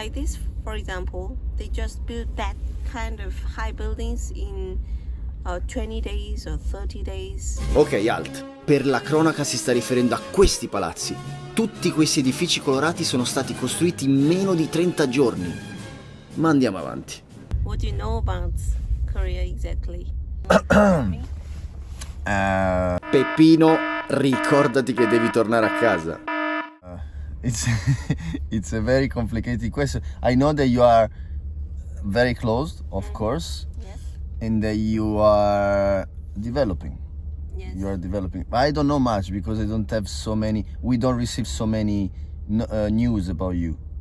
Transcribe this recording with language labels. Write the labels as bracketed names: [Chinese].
[English] Like this, for example, they just built that kind of high buildings in 20 days or 30 days. [Italian] Ok, alt. Per la cronaca si sta riferendo a questi palazzi. Tutti questi edifici colorati sono stati costruiti in meno di 30 giorni. Ma andiamo avanti. [English] What do you know about Korea exactly? [Italian] Peppino, ricordati che devi tornare a casa. [English] It's it's a very complicated question. I know that you are very close, of course, Yes. and that you are developing. Yes. You are developing. I don't know much because I don't have so many. We don't receive so many news about you.